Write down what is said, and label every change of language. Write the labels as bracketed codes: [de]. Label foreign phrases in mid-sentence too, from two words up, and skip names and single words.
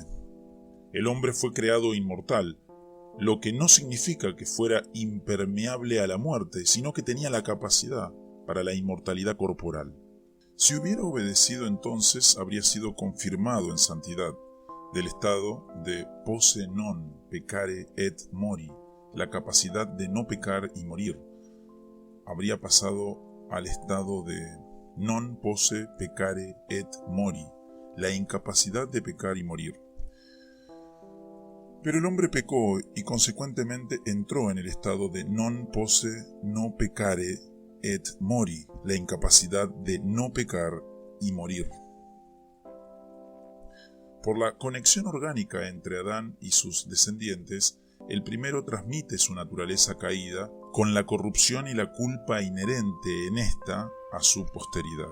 [es] El hombre fue creado inmortal, lo que no significa que fuera impermeable a la muerte, sino que tenía la capacidad para la inmortalidad corporal. Si hubiera obedecido entonces, habría sido confirmado en santidad, del estado de [la] posse non peccare et mori, [es] la capacidad de no pecar y morir. habría pasado al estado de [la] non posse peccare et mori, [es] la incapacidad de pecar y morir. Pero el hombre pecó y consecuentemente entró en el estado de [la] non posse no peccare et mori, [es] la incapacidad de no pecar y morir. Por la conexión orgánica entre Adán y sus descendientes, el primero transmite su naturaleza caída con la corrupción y la culpa inherente en esta a su posteridad.